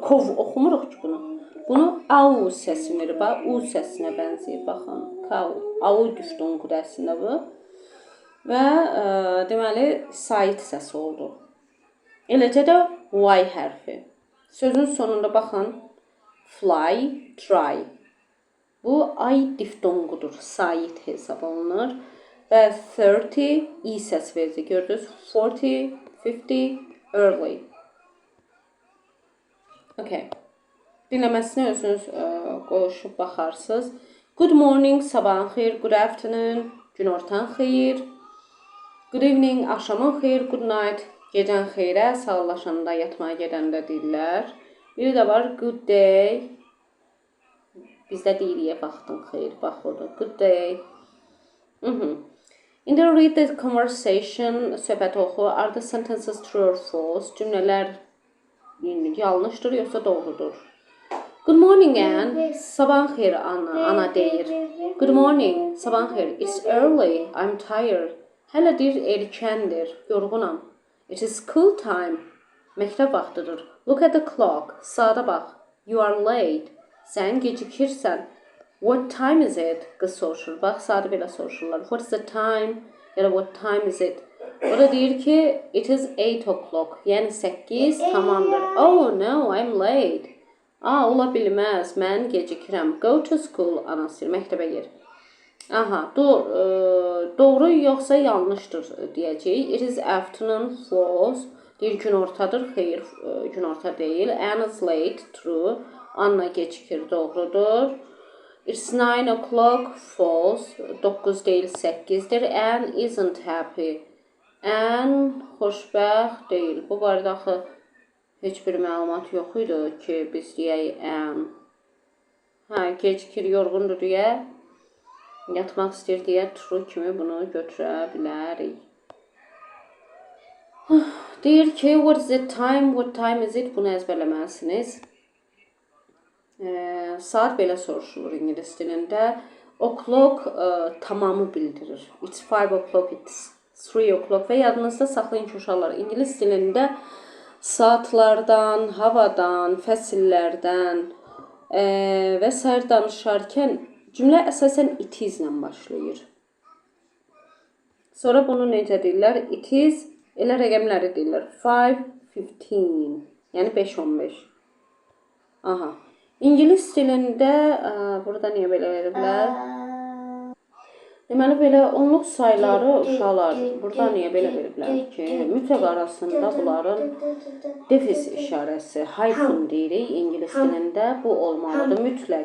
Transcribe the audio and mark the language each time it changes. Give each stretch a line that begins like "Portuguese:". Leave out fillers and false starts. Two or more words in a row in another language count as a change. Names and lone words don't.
Azerbaijani: Kov oxumuruq ki bunu. Bunu au səsi verir. Bax, u səsinə bənzəyir. Baxın, kau, au diftonqu əslində bu. Və deməli sait səsi oldu. Eləcə də Y hərfi. Sözün sonunda baxın,
English: fly, try.
Azerbaijani: Bu ay diftonqudur, sait hesab olunur. Və 30 I səs verdi, gördünüz?
English: 40, 50, early. Okay.
Azerbaijani: Dinləməsinə özünüz qoşub baxarsınız.
English: Good morning,
Azerbaijani: sabahın xeyir.
English: Good afternoon,
Azerbaijani: günortan xeyir.
English: Good evening,
Azerbaijani: axşamın xeyir.
English: Good night,
Azerbaijani: gecən xeyrə. Sağollaşanda, yatmağa gedəndə deyirlər. Biri də var,
English: good day.
Azerbaijani: Bizdə deyirik, vaxtın xeyir. Bax orada,
English: good day. In the read the conversation,
Azerbaijani: söhbəti oxu.
English: Are the sentences true or false?
Azerbaijani: Cümlələr yanlışdır, yoxsa doğrudur?
English: Good morning, Anne.
Azerbaijani: Sabahın xeyir, ana deyir.
English: Good morning,
Azerbaijani: sabahın xeyir.
English: It's early, I'm tired.
Azerbaijani: Hələ deyir, erkəndir, yorğunam.
English: It is school time.
Azerbaijani: Məktəb vaxtıdır.
English: Look at the clock.
Azerbaijani: Saata bax.
English: You are late.
Azerbaijani: Sən gecikirsən.
English: What time is it?
Azerbaijani: Qız soruşur. Bax, saatı belə soruşurlar.
English: What is the time?
Azerbaijani: Ya da
English: what time is it?
Azerbaijani: O da deyir ki,
English: it is 8 o'clock.
Azerbaijani: Yəni 8 tamamdır.
English: Oh no, I'm late.
Azerbaijani: Ola bilməz, mən gecikirəm.
English: Go to school,
Azerbaijani: anası deyir, məktəbə gir. Aha, doğru yoxsa yanlışdır deyəcəyik.
English: It is afternoon, false.
Azerbaijani: Deyir, günortadır, xeyr, günorta deyil.
English: Anne is late, true.
Azerbaijani: Anna gecikir, doğrudur.
English: It's 9 o'clock,
Azerbaijani: false. 9 deyil, 8'dir.
English: Anne isn't happy.
Azerbaijani: Anne xoşbəxt deyil. Bu barədə axı heç bir məlumat yox idi ki, biz deyək Anne. Gecikir, yorğundur deyə Yatmaq istəyir deyə true kimi bunu götürə bilərik. Deyir ki,
English: what is the time, what time is it?
Azerbaijani: Bunu əzbərləməlisiniz. Saat belə soruşulur ingilis dilində. O'clock tamamı bildirir.
English: It's 5 o'clock, it's 3 o'clock
Azerbaijani: və yadınızda saxlayın ki, uşaqlar, ingilis dilində saatlardan, havadan, fəsillərdən və sair danışarkən cümlə əsasən
English: it is
Azerbaijani: ilə başlayır. Sonra bunu necə deyirlər?
English: It is,
Azerbaijani: elə rəqəmləri deyirlər. 5:15, yəni 5:15. Aha. İngilis dilində, burada niyə belə veriblər? Deməli, belə onluq sayları uşaqlar, burada niyə belə veriblər ki, mütləq arasında bunların defis işarəsi, hyphen deyirik ingilis dilində, bu olmalıdır, mütləq.